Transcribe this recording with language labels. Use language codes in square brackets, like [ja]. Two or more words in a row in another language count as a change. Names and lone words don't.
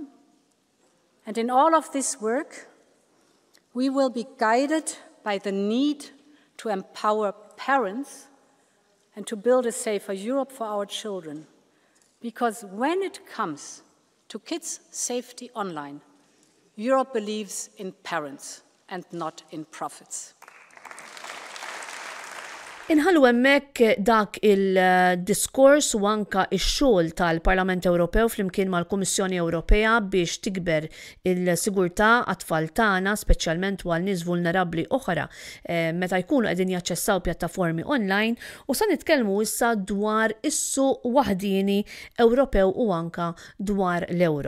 [en] And in all of this work, we will be guided by the need to empower parents and to build a safer Europe for our children. Because when it comes to kids' safety online, Europe believes in parents and not in profits. [mt] Inħallu hemmhekk dak il-diskors u anka x-xogħol tal-Parlament Ewropew flimkien mal-Kummissjoni Ewropea biex tikber il-sigurtà għat-tfal tagħna, speċjalment għal nies vulnerabbli oħra meta jkunu qegħdin jaċċessaw pjattaformi online, u sa nitkellmu issa dwar is-suq waħdini Ewropew u anka dwar l-Ewro.